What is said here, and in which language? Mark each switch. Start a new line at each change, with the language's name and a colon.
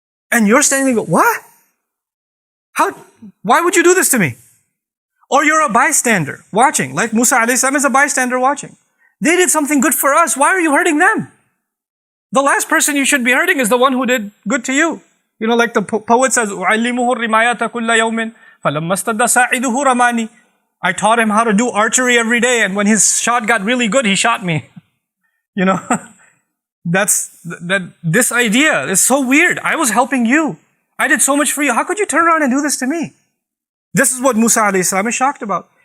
English: And you're standing there, what? Why would you do this to me? Or you're a bystander watching, like Musa alayhi salam is a bystander watching. They did something good for us. Why are you hurting them? The last person you should be hurting is the one who did good to you. You know, like the poet says,
Arabic: أُعَلِّمُهُ الرِّمَايَةَ كُلَّ يَوْمٍ فَلَمَّا اسْتَدَّ سَاعِدُهُ رَمَانِي.
English: I taught him how to do archery every day, and when his shot got really good, he shot me. You know, this idea is so weird. I was helping you. I did so much for you. How could you turn around and do this to me? This is what Musa alayhi salam is shocked about.